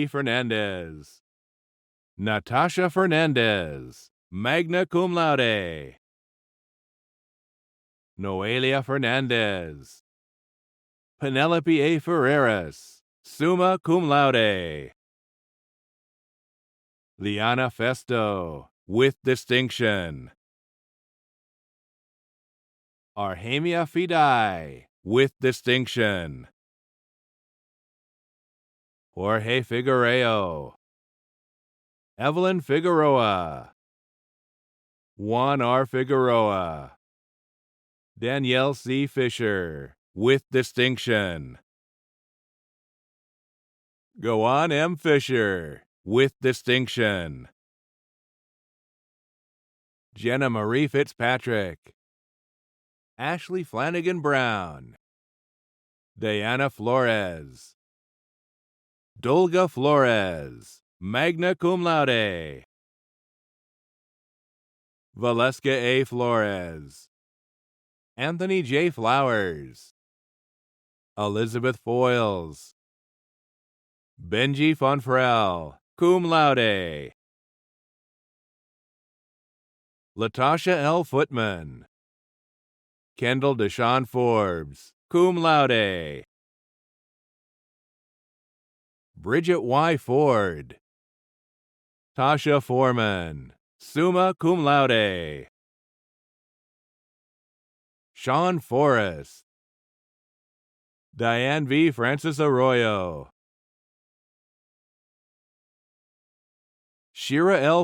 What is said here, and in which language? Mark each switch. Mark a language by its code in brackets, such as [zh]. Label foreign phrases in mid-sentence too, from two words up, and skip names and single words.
[en] Fernandez, Natasha Fernandez, [la] magna cum laude. [en] Noelia Fernandez, Penelope A. [la] Ferreras, summa cum laude. [en] Liana Festo, with distinction. Arhamia Fidai, with distinction. Jorge Figuereo, Evelyn Figueroa, Juan R. Figueroa, Danielle C. Fisher, with distinction. Goan M. Fisher, with distinction. Jenna Marie Fitzpatrick, Ashley Flanagan Brown, Diana Flores, Dolga Flores, [la] magna cum laude. [en] Valeska A. Flores, Anthony J. Flowers, Elizabeth Foyles, Benji Fonfrel, [la] cum laude. [en] Latasha L. Footman, Kendall Deshawn Forbes, [la] cum laude. [en] Bridget Y. Ford, Tasha Foreman, [la] summa cum laude. [en] Sean Forrest, Diane V. Francis Arroyo, Shira L.